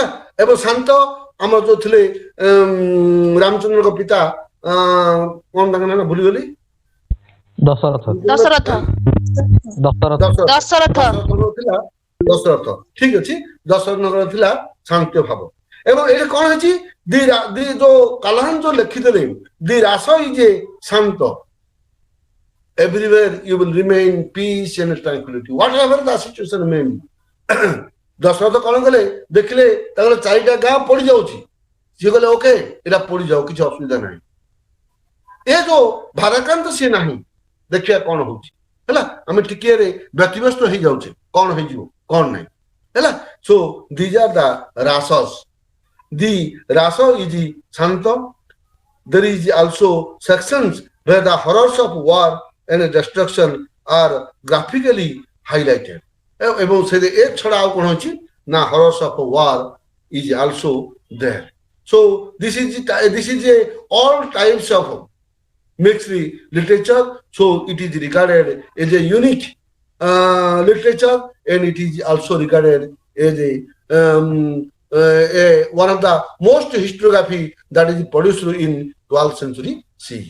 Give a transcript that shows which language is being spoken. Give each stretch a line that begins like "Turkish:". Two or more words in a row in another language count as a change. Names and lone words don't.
Odia: ଏବଂ ଶାନ୍ତ ଆମର ଯୋଉ ଥିଲେ ରାମଚନ୍ଦ୍ରଙ୍କ ପିତା, କଣ ତାଙ୍କ ନାଁ ଭୁଲିଗଲି, ଦଶରଥ। ଥିଲା ଦଶରଥ। ଠିକ ଅଛି, ଦଶରଥଙ୍କର ଥିଲା ଶାନ୍ତ ଭାବ। ଏବଂ ଏଠି କ'ଣ ହେଇଛି ଯୋଉ କାଲାହାନ ଯୋଉ ଲେଖିଦେଲେ
English: the rasa is a
Odia: ଶାନ୍ତ
English: everywhere you will remain peace and tranquility whatever the situation may be
Odia: ଦଶରଥ କ'ଣ କଲେ ଦେଖିଲେ ତାଙ୍କର 4ଟା ଗାଁ ପଡି ଯାଉଛି ସିଏ କହିଲେ ଓକେ ଏଇଟା ପଡିଯାଉ କିଛି ଅସୁବିଧା ନାହିଁ ଏ ଯୋଉ ଭାରାକ୍ରାନ୍ତ ସିଏ ନାହିଁ ଦେଖିବା କ'ଣ ହଉଛି ହେଲା ଆମେ ଟିକିଏରେ ବ୍ୟତିବ୍ୟସ୍ତ ହେଇଯାଉଛେ କ'ଣ ହେଇଯିବ କ'ଣ ନାହିଁ ହେଲା
English: so these are the rasas the rasa is shanta there is also sections where the horrors of war and destruction are graphically highlighted
Odia: ଏବଂ ସେ ଏ ଛଡା ଆଉ କ'ଣ ଅଛି ନା
English: horrors of war is also there so this is a all types of mixed literature so it is regarded as a unique literature and it is also regarded as one of the most historiography that is produced in 12th century CE.